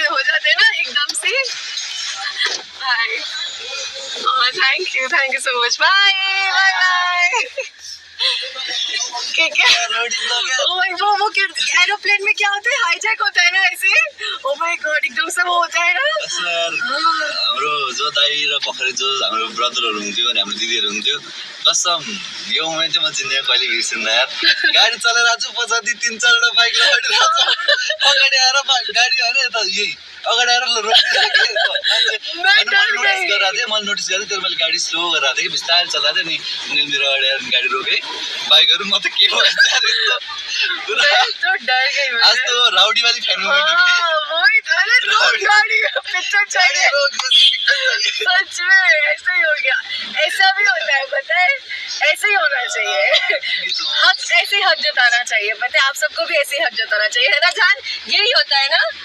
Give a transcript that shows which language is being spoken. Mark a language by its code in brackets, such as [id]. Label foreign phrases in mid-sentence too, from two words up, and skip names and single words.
[hi] हो जाते हैं ना एकदम से [en] hi thank you so much bye bye bye [hi] वो एरोप्लेन में क्या होता है हाईजैक होता है ना ऐसे [en] oh my god [hi] एकदम से वो होता है ना [ne] हाम्रो जो दाइ र भर्खरै जो हाम्रो ब्रदरहरु हुन्थ्यो अनि हाम्रो दिदीहरु हुन्थ्यो कसम यो मोमेन्ट चाहिँ म जिन्दगीमा कहिले बिर्सिन्न यार गाडी चलेर आज पछाडि 3-4 वटा बाइक लडिरहेछ अगाडि आएर गाडी हैन यता यही अगाडि आएर मैले नोटिस गरेँ त्यो मैले गाडी स्लो गरेर थिएँ कि बिस्तारै चलाएको थिएँ नि उनीले मेरो अगाडि आएर गाडी रोके बाइकहरु म त के भन्छ [hi] तो डर गई मैं आज तो राउडी वाली [en] fan moment [hi] हो वही तो अरे रोड गाड़ी पिक्चर चाहिए सच में ऐसा ही हो गया ऐसा भी होता है पता है ऐसे ही होना चाहिए हक ऐसे ही हक जताना चाहिए पता है आप सबको भी ऐसे ही हक जताना चाहिए है ना जान यही होता है ना